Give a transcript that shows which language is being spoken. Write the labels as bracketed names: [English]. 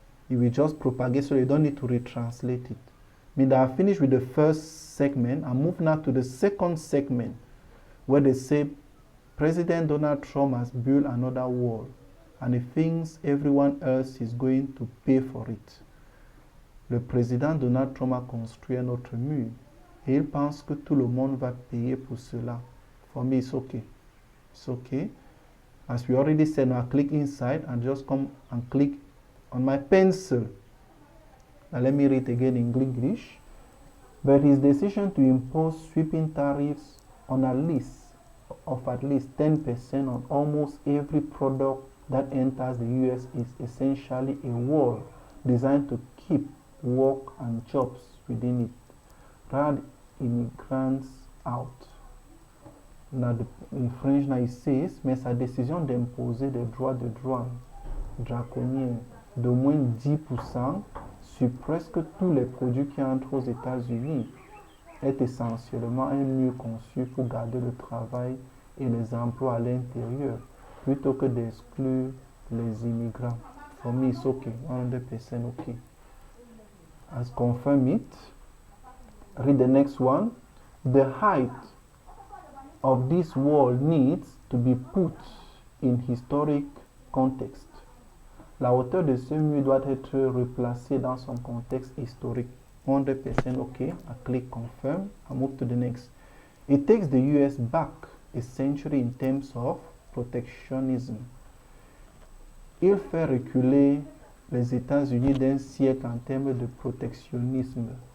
[English] It will just propagate, so you don't need to retranslate it. Meaning that I finished with the first segment. I move now to the second segment where they say President Donald Trump has built another wall and he thinks everyone else is going to pay for it. [French] Le président Donald Trump a construit un autre mur et il pense que tout le monde va payer pour cela. [English] For me, it's okay. It's okay. As we already said, now I click inside and just come and click on my pencil. Now let me read again in English. But his decision to impose sweeping tariffs on a list of at least 10% on almost every product that enters the US is essentially a wall designed to keep work and jobs within it, rather immigrants out. Now, in French, now it says, [French] mais sa décision d'imposer des droits de douane draconiens d'au moins 10% sur presque tous les produits qui entrent aux États-Unis est essentiellement un mur conçu pour garder le travail et les emplois à l'intérieur, plutôt que d'exclure les immigrants. [English] For me, it's okay, 100% okay. As confirm it, read the next one. The height of this wall needs to be put in historic context. [French] La hauteur de ce mur doit être replacée dans son contexte historique. [English] 100% okay. I click confirm. I move to the next. It takes the US back a century in terms of protectionism. [French] Il fait reculer les États-Unis d'un siècle en termes de protectionnisme.